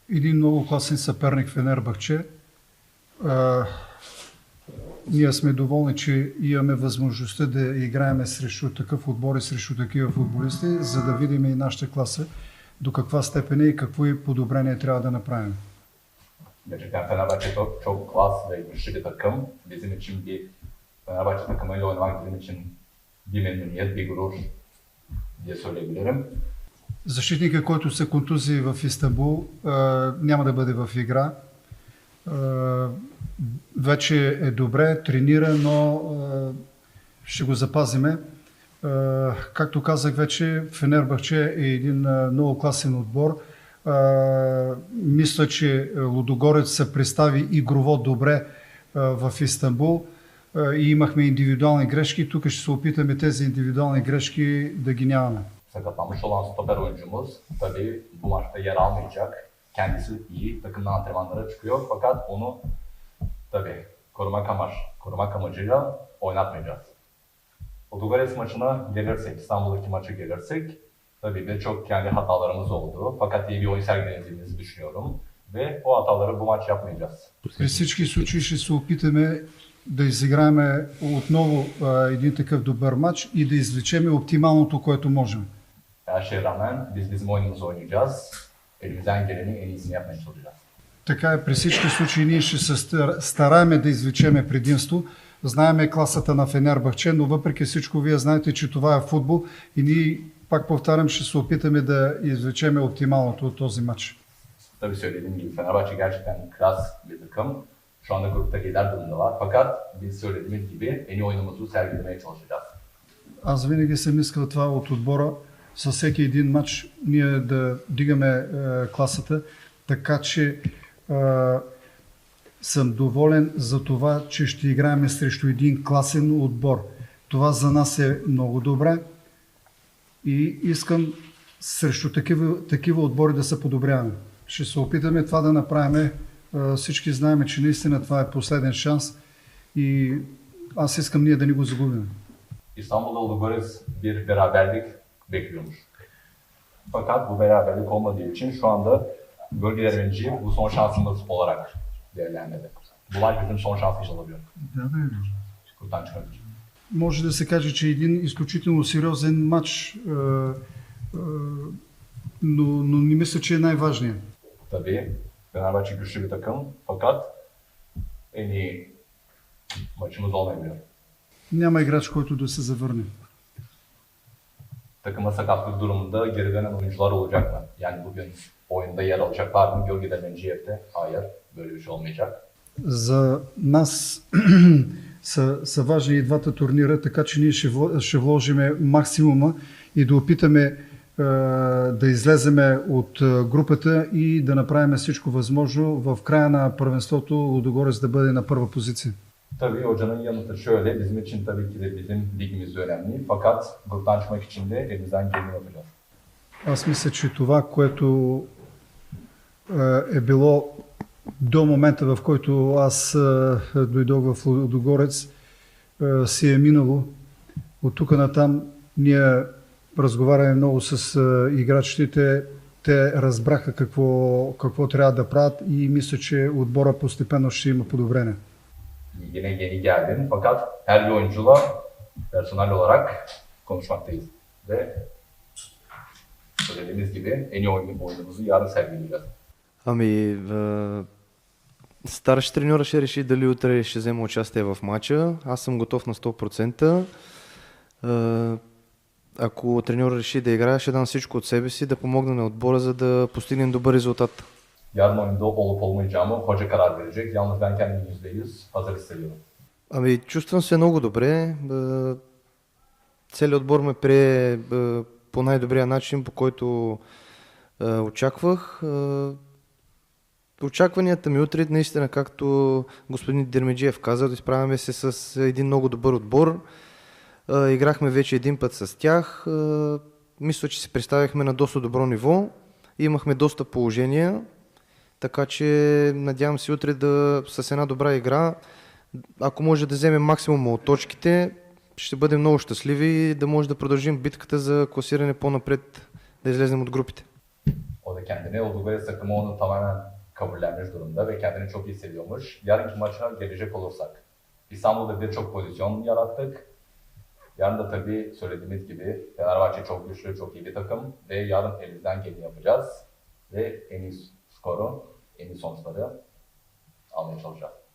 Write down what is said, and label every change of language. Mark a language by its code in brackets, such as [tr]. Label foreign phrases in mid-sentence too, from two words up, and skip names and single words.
[bg] един много класен съперник Фенербахче. Ние сме доволни, че имаме възможността да играем срещу такъв отбор и срещу такива футболисти, за да видим и нашата класа до каква степен и какво и подобрение трябва да направим. [tr] Gerçekten Fenerbahçe çok klas ve güçlü bir takım. Bizim için Fenerbahçe takımıyla oynamak bizim için bir memnuniyet, bir gurur diye söyleyebilirim. [bg] Защитника, който се контузи в Истанбул, няма да бъде в игра. Вече е добре, тренира, но ще го запазиме. Както казах вече, Фенербахче е един много класен отбор. Мисля, че Лудогорец се представи игрово добре в Истанбул и имахме индивидуални грешки. Тук ще се опитаме тези индивидуални грешки да ги нямаме. [tr] Sakatlanmış olan stoper oyuncumuz tabii bu maçta yer almayacak. Kendisi iyi, takımdan antrenmanlara çıkıyor fakat onu tabii korumak amacıyla oynatmayacağız. Ludogorets maçına gelirsek, İstanbul'daki maça gelirsek tabii birçok kendi hatalarımız oldu fakat iyi bir oyun sergilediğimizi düşünüyorum ve o hataları bu maç yapmayacağız. [bg] При всички случаи ще се опитаме да изиграем отново един такъв добър матч и да извлечем оптималното, което можем. [tr] Her şeye rağmen biz bizim oyunumuzu oynayacağız. Elimizden gelenin en iyisini yapmaya çalışacağız. [bg] Така е, при всички случаи ние ще се стараеме да извлечеме предимство. Знаеме класата на Фенербахче, но въпреки всичко вие знаете, че това е футбол и ние, пак повтарям, ще се опитаме да извлечеме оптималното от този матч. [tr] Tabii söylediğim gibi Fenerbahçe gerçekten klas bir takım. Şu anda grupta lider durumdalar fakat biz söylediğimiz gibi en iyi oyunumuzu sergilemeye çalışacağız. [bg] Аз винаги съм искал това от отбора, със всеки един матч ние да дигаме класата, така че съм доволен за това, че ще играем срещу един класен отбор. Това за нас е много добре и искам срещу такива отбори да се подобряваме. Ще се опитаме това да направим. Всички знаем, че наистина това е последен шанс и аз искам ние да не го загубим. [tr] İstanbul'da Ludogorets bir beraberlik bekliyormuş. Fakat bu beraberlik olmadığı için şu anda bölgeler birinciyi bu son şansımız olarak değerlendirdi. Bu maç bizim son şansımız olabilir. Gruptan çıkmak için. [bg] Може да се каже, че е един изключително сериозен матч, но не мисля, че е най-важният. [tr] Tabii Fenerbahçe güçlü bir takım fakat en iyi maçımız olmayabilir. [bg] Няма играч, който да се завърне. [tr] Takıma sakatlık durumunda geri dönen oyuncular olacak mı? Yani bugün oyunda yer alacaklar mı? Gölgeden Ciyev'de? Hayır, böyle bir şey olmayacak. [bg] За нас са важни и двата турнира, така че ние ще вложим максимума и да опитаме да излеземе от групата и да направим всичко възможно в края на първенството Лудогорец да бъде на първа позиция. [tr] Tabii hocanın yanıtı şöyle, bizim için tabii ki de bizim ligimiz önemli fakat gruptan çıkmak için de elimizden geleni yapacağız. [bg] Аз мисля, че това, което е било до момента, в който аз дойдох в Лудогорец, си е минало. От тук натам ние разговаряме много с играчите. Те разбраха какво трябва да правят и мисля, че отбора постепенно ще има подобрение. [tr] Yine yeni geldim fakat her bir oyuncuyla personel olarak konuşmaktayız ve söylediğimiz gibi en iyi oyunumuzu yarın sergileyeceğiz. [bg] Ами, старши треньора ще реши дали утре ще взема участие в матча. Аз съм готов на 100%. Ако треньора реши да играе, ще дам всичко от себе си да помогна на отбора, за да постигнем добър резултат. [tr] Yarın oyunda olup olmayacağımı hoca karar verecek. Yalnız ben kendimi %100 hazır hissediyorum. [bg] Ами, чувствам се много добре. Целият отбор ме прие по най-добрия начин, по който очаквах. Очакванията ми утре, наистина, както господин Дермеджиев каза, да изправяме се с един много добър отбор. Играхме вече един път с тях. Мисля, че се представихме на доста добро ниво. Имахме доста положения, така че надявам се утре с една добра игра, ако може да вземем максимума от точките, ще бъдем много щастливи и да може да продължим битката за класиране по-напред, да излезем от групите. [tr] durumda kendini. Ludogorets takımı onu tamamen kabullenmiş durumda ve kendini çok iyi hissediyormuş. Yarınki maça gelecek olursak, İstanbul'da birçok pozisyon yarattık. Yarın da tabii söylediğimiz gibi Fenerbahçe çok güçlü, çok iyi bir takım ve yarın elimizden geleni yapacağız ve en iyi skoru, en iyi sonuçları almaya çalışacağız.